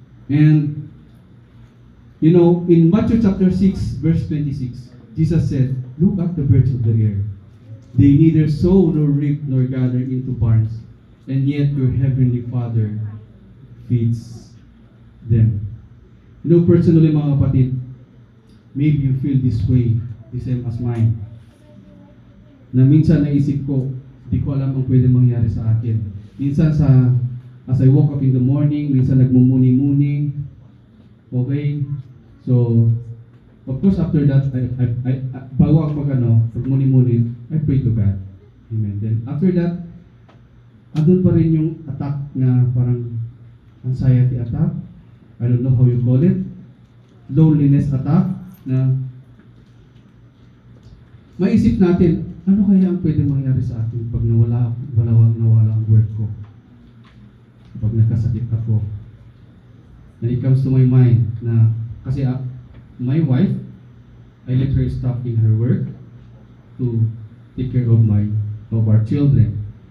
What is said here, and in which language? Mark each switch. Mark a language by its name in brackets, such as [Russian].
[English] And, you know, in Matthew chapter 6, verse 26, Jesus said, "Look at the birds of the air. They neither sow nor reap nor gather into barns, and yet your heavenly Father feeds them." You know, personally, [Filipino] mga kapatid, [English] maybe you feel this way, the same as mine. [Filipino] Na minsan naisip ko, di ko alam ang pwede mangyari sa akin. Minsan [English] as I woke up in the morning, [Filipino] minsan nagmumuni-muni. Okay? [English] So, of course, after that, [Filipino] bago ako pagmuni-muni, [English] I pray to God. Amen. Then, after that, [Filipino] andun pa rin yung attack na parang anxiety attack. [English] I don't know how you call it. Loneliness attack [Filipino] na maisip natin, ano kaya ang pwede mangyari sa akin pag nawala ang work ko? Pag nagkasakit ako. [English] And it comes to my mind na, kasi my wife, I let her stop in her work to take care of our children.